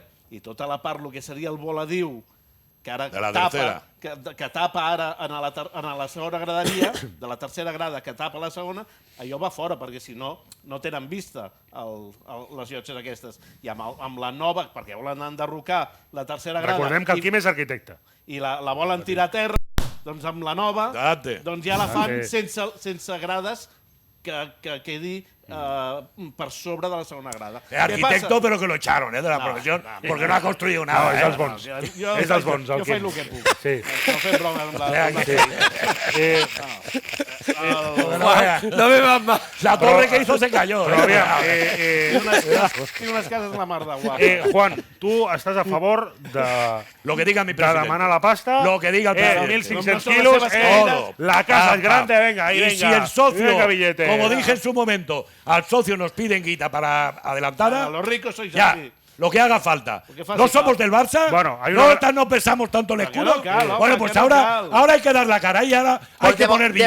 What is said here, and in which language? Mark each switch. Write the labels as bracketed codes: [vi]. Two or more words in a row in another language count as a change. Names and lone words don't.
[ca] I tota la part, el que seria el voladiu, que ara tapa ara en la segona graderia, de la tercera grada que tapa la segona, allò va fora, perquè si no, no tenen vista les llotges aquestes. I amb la nova, perquè volen enderrocar la tercera grada... Recordem que el Quim és arquitecte. I la volen tirar a terra, doncs amb la nova, doncs ja la fan sense grades que quedi per sobre de la segona grada. [es] Arquitecto, pero que lo echaron de la profesión, porque no ha construido nada. [ca] És dels bons. És dels bons, el Quim. Jo faig el que puc. No fem broma amb [es] No me vas más. La torre que hizo se cayó. [ca] Però aviam, tinc unes cases la mar de guapa. Juan, tu estàs a favor de demanar la pasta, [es] lo que diga el presidente. 1.500 kilos, la casa es grande, venga, ahí venga. Y si el socio, como dije en su momento, al socio nos piden guita para adelantada. Los ricos sois así. lo que haga falta. No somos del Barça, no pesamos tanto el escudo. Bueno, pues ahora hay que dar la cara y ahora hay que poner billetes.